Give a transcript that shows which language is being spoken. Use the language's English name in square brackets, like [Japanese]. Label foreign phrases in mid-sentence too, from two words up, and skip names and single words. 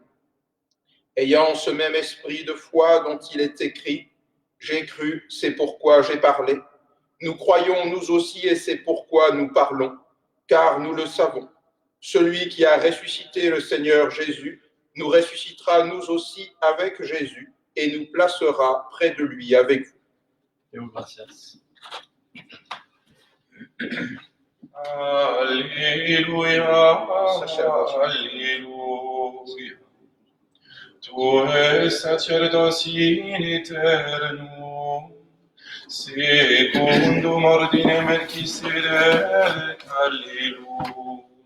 [French] Ayant ce même esprit de foi dont il est écrit, « J'ai cru, c'est pourquoi j'ai parlé », nous croyons nous aussi et c'est pourquoi nous parlons, car nous le savons. Celui qui a ressuscité le Seigneur Jésus nous ressuscitera nous aussi avec Jésus et nous placera près de lui avec vous. [Latin] Deo gracias. Alléluia, Alléluia. Tu es sacerdotis in aeternum, secundum ordine Melchisedec, Alleluia.